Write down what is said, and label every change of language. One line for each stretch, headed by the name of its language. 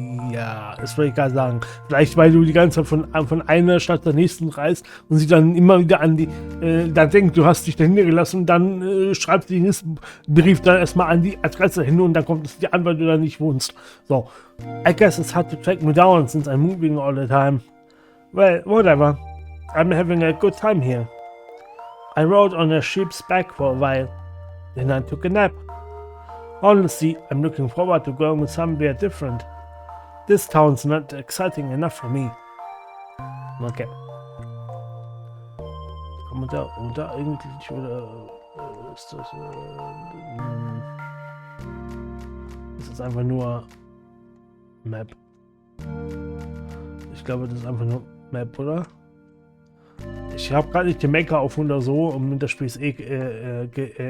German: Ja, das wollte ich gerade sagen. Vielleicht, weil du die ganze Zeit von einer Stadt zur nächsten reist und sie dann immer wieder an die, dann denkt, du hast dich da hingelassen und dann schreibst du den nächsten Brief dann erstmal an die Adresse hin und dann kommt es dir an, weil du da nicht wohnst.
English: So, I guess it's hard to track me down since I'm moving all the time. Well, whatever. I'm having a good time here. I rode on a sheep's back for a while. Then I took a nap. Honestly, I'm looking forward to going somewhere different. This town's not exciting enough for me. Okay.
German: Kann man da runter eigentlich oder ist das ist das einfach nur Map? Ich glaube, das ist einfach nur Map, oder? Ich habe gerade nicht den Maker auf oder so und das Spiel ist encrypted.